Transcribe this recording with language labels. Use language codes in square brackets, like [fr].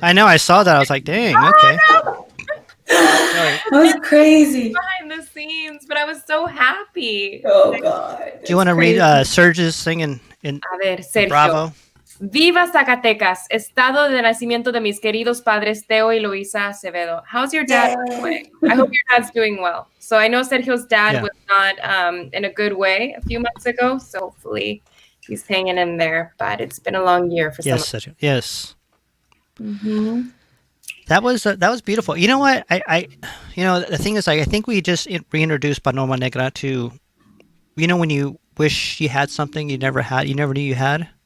[en] I know. I saw that. I was like, dang. Okay. That was crazy. behind the scenes, but I was so happy. Oh God. Do you want to read Serge's thing in [es] A ver, Sergio. [en] Bravo? [es] Viva Zacatecas, estado de nacimiento de mis queridos padres Teo y Luisa Acevedo. [en] How's your dad doing? I hope your dad's doing well. So I know Sergio's dad Yeah. was not in a good way a few months ago, so hopefully he's hanging in there. But it's been a long year for Yes, some. Sergio. Yes. Mm-hmm. That was beautiful. You know what? The thing is, like, I think we just reintroduced Paloma Negra to, when you wish you had something you never knew you had.